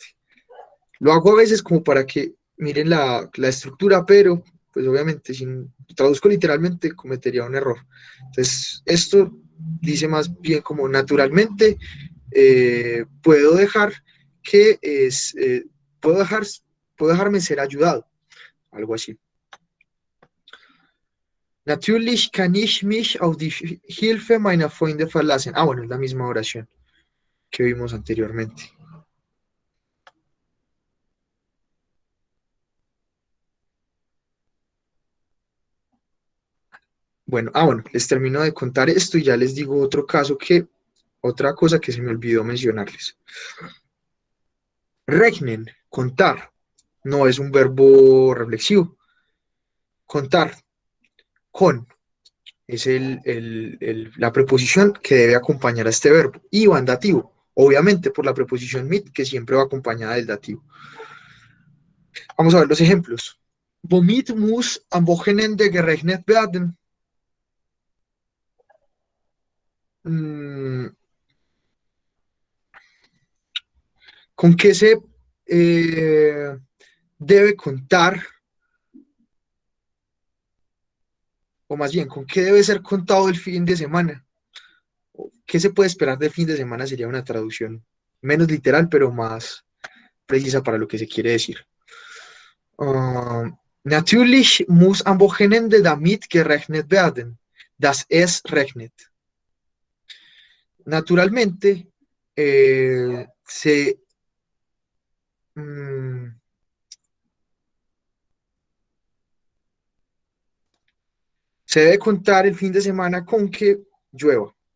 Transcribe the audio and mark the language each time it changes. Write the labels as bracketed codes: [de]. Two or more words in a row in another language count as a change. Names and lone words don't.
[es] Lo hago a veces como para que miren la estructura, pero pues obviamente si traduzco literalmente cometería un error. Entonces, esto dice más bien como naturalmente puedo dejar que puedo dejarme ser ayudado, algo así. [de] Natürlich kann ich mich auf die Hilfe meiner Freunde verlassen. [es] Bueno, es la misma oración que vimos anteriormente. Bueno, les termino de contar esto y ya les digo otra cosa que se me olvidó mencionarles. Rechnen, contar, no es un verbo reflexivo. Contar, con, es la preposición que debe acompañar a este verbo. Y va en dativo, obviamente por la preposición mit, que siempre va acompañada del dativo. Vamos a ver los ejemplos. [de] Womit muss am Wochenende gerechnet werden? [es] ¿Con qué se debe contar? O más bien, ¿con qué debe ser contado el fin de semana? ¿Qué se puede esperar del fin de semana? Sería una traducción menos literal, pero más precisa para lo que se quiere decir. [de] Natürlich muss am Wochenende damit gerechnet werden, dass es regnet. [es] Naturalmente, se debe contar el fin de semana con que llueva.